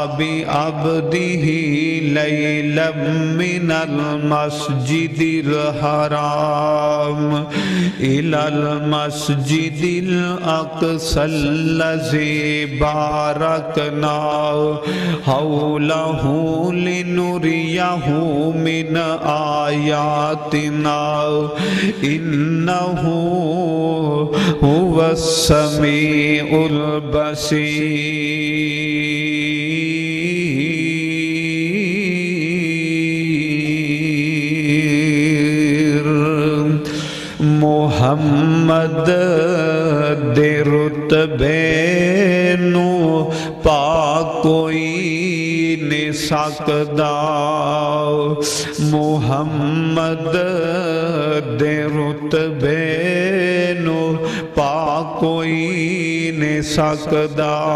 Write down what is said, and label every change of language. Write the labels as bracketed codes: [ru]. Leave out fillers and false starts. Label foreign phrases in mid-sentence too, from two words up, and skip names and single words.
[ar] بعبده ليلا من المسجد الحرام إلى المسجد الأقصى الذي باركنا حوله لنريه من آياتنا إنه هو السميع البصير. [pa] محمد دے رتبے نو پا کوئی نہیں سکدا، محمد دے رتبے نو پا کوئی نہیں سکدا،